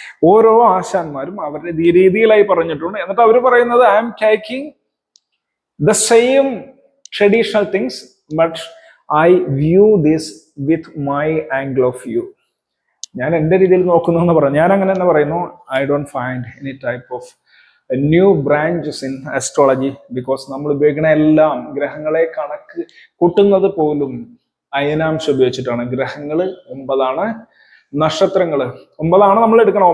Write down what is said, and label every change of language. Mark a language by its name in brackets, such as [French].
[Malayalam] ഓരോ ആശാന്മാരും അവരുടെ രീതിയിലായി പറഞ്ഞിട്ടുണ്ട്. എന്നിട്ട് അവർ പറയുന്നത് [English] I am taking the same traditional things, but I view this with my angle of view. [Malayalam] ഞാൻ എൻ്റെ രീതിയിൽ നോക്കുന്നു എന്ന് പറഞ്ഞു. ഞാൻ അങ്ങനെ തന്നെ പറയുന്നു, [English] I don't find any type of new branches in astrology, because [Malayalam] നമ്മൾ ഉപയോഗിക്കുന്ന എല്ലാം ഗ്രഹങ്ങളെ കണക്ക് കൂട്ടുന്നത് പോലും അയനാംശം ഉപയോഗിച്ചിട്ടാണ്. ഗ്രഹങ്ങൾ 9, നക്ഷത്രങ്ങൾ 9 നമ്മൾ എടുക്കണം.